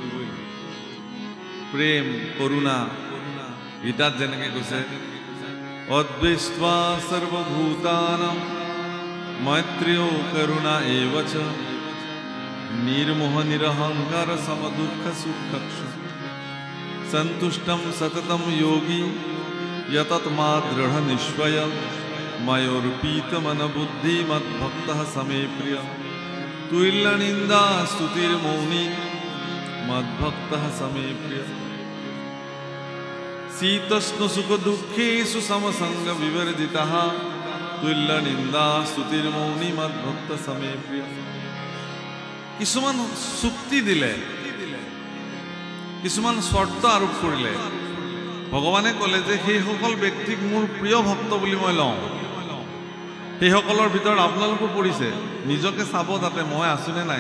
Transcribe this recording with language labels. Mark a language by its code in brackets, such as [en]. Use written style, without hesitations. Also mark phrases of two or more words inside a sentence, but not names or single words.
[as] প্ৰেম, কৰুণা, গীতাত যেনেকৈ কৈছে [sa] অদ্বেষ্টা সৰ্বভূতানাং মৈত্ৰেয়ো কৰুণা এব চ নিৰ্মোহ নিৰহংকাৰ সমদুঃখ সুখক্ষু সন্তুষ্টম সততম যোগী यतत्मा दृढ़ निश्चय मयोर्पीत मन बुद्धि मद्भक्त समे प्रिय तुल्य निंदा स्तुतिर्मौनी मद्भक्त समे प्रिय शीतोष्ण सुख दुखेषु समसंग विवर्जितः तुल्य निंदा स्तुतिर्मौनी मद्भक्त समे प्रिय। [as] কিছুমান চুক্তি দিলে, কিছুমান শৰ্ত আৰোপ কৰিলে, ভগৱানে ক'লে যে সেইসকল ব্যক্তিক মোৰ প্ৰিয় ভক্ত বুলি মই লওঁ। সেইসকলৰ ভিতৰত আপোনালোকো পৰিছে, নিজকে চাব তাতে মই আছোনে নাই।